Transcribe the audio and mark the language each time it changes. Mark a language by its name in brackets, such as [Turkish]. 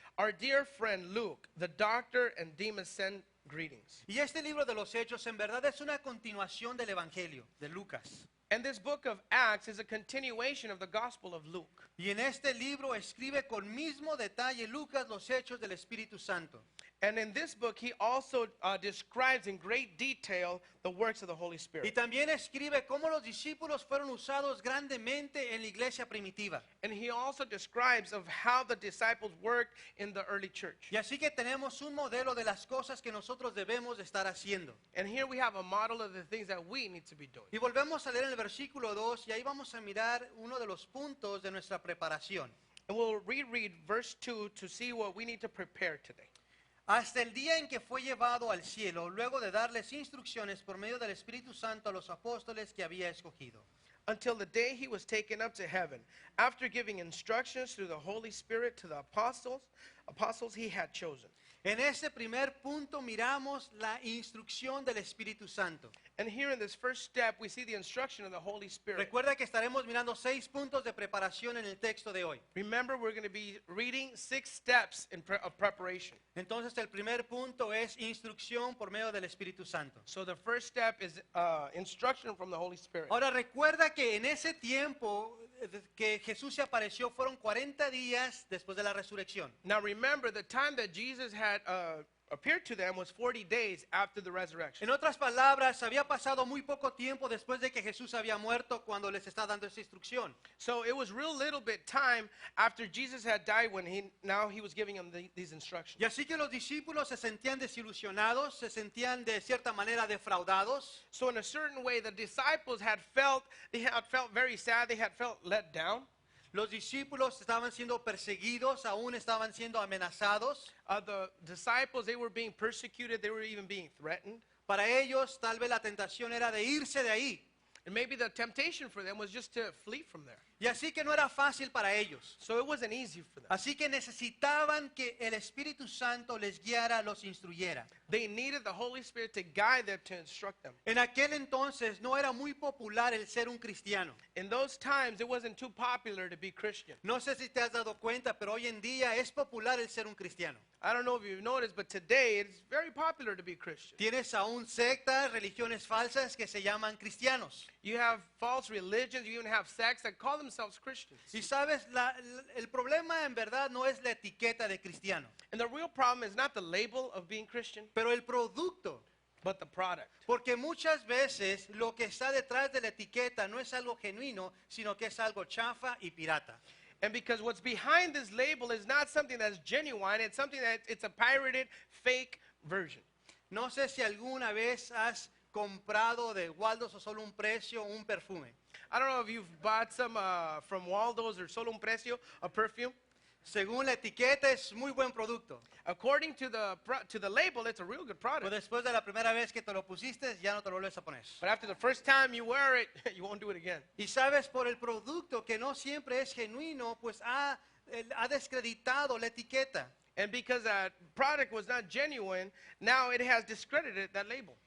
[English] our dear friend Luke, the doctor, and Demas send greetings. [Spanish] Y este libro de los Hechos en verdad es una continuación del Evangelio de Lucas. [English] And this book of Acts is a continuation of the Gospel of Luke. [Spanish] Y en este libro escribe con mismo detalle Lucas los hechos del Espíritu Santo. [English] And in this book, he also describes in great detail the works of the Holy [Spanish] Y [English] Spirit. [Spanish] también escribe cómo los discípulos fueron usados grandemente en la iglesia primitiva. [English] And he also describes of how the disciples worked in the early church. [Spanish] Y así que tenemos un modelo de las cosas que nosotros debemos de estar haciendo. [English] And here we have a model of the things that we need to be doing. [Spanish] Y volvemos a leer el versículo 2 y ahí vamos a mirar uno de los puntos de nuestra preparación. [English] And we'll reread verse 2 to see what we need to prepare today. [Spanish] Hasta el día en que fue llevado al cielo, luego de darles instrucciones por medio del Espíritu Santo a los apóstoles que había escogido. [English] until the day he was taken up to heaven, after giving instructions through the Holy Spirit to the apostles he had chosen. [Spanish] En este primer punto miramos la instrucción del Espíritu Santo. [English] And here in this first step, we see the instruction of the Holy Spirit. [Spanish] Recuerda que estaremos mirando 6 puntos de preparación en el texto de hoy. [English] Remember, we're going to be reading 6 steps of preparation. [Spanish] Entonces el primer punto es instrucción por medio del Espíritu Santo. [English] So the first step is instruction from the Holy Spirit. [Spanish] Ahora recuerda que en ese tiempo que Jesús se apareció fueron 40 días después de la resurrección. [English] Now remember, the time that Jesus had appeared to them was 40 days after the resurrection. [Spanish] En otras palabras, había pasado muy poco tiempo después de que Jesús había muerto cuando les está dando esa instrucción. [English] So it was real little bit time after Jesus had died when he was giving them these instructions. [Spanish] Y así que los discípulos se sentían desilusionados, se sentían de cierta manera defraudados. [English] So in a certain way, the disciples had felt very sad. They had felt let down. [Spanish] Los discípulos estaban siendo perseguidos, aún estaban siendo amenazados. [English] The disciples, they were being persecuted. They were even being threatened. [Spanish] Para ellos, tal vez la tentación era de irse de ahí. [English] And maybe the temptation for them was just to flee from there. [Spanish] Y así que no era fácil para ellos. [English] So it wasn't easy for them. [Spanish] Así que necesitaban que el Espíritu Santo les guiara, los instruyera. [English] They needed the Holy Spirit to guide them, to instruct them. [Spanish] En aquel entonces no era muy popular el ser un cristiano. [English] In those times, it wasn't too popular to be Christian. [Spanish] No sé si te has dado cuenta, pero hoy en día es popular el ser un cristiano. [English] I don't know if you've noticed, but today it's very popular to be Christian. [Spanish] Tienes aún sectas, religiones falsas que se llaman cristianos. [English] You have false religions, you even have sects that call themselves Christians. [Spanish] Y sabes, el problema en verdad no es la etiqueta de cristiano, [English] And the real problem is not the label of being Christian, [Spanish] pero el producto. [English] but the product. [Spanish] Porque muchas veces lo que está detrás de la etiqueta no es algo genuino, sino que es algo chafa y pirata. [English] And because what's behind this label is not something that's genuine, it's something that it's a pirated, fake version. [Spanish] No sé si alguna vez has comprado de Waldos o solo un precio un perfume. [English] I don't know if you've bought some from Waldo's or Solo un Precio, a perfume. [Spanish] Según la etiqueta es muy buen producto. [English] According to the label, it's a real good [Spanish] Pero [English] product. [Spanish] después de la primera vez que te lo pusiste, ya no te lo vuelves a poner. [English] But after the first time you wear it, you won't do it again. [Spanish] Y sabes, por el producto que no siempre es genuino, pues ha descreditado la etiqueta. [English] And because that product was not genuine, now it has discredited that label.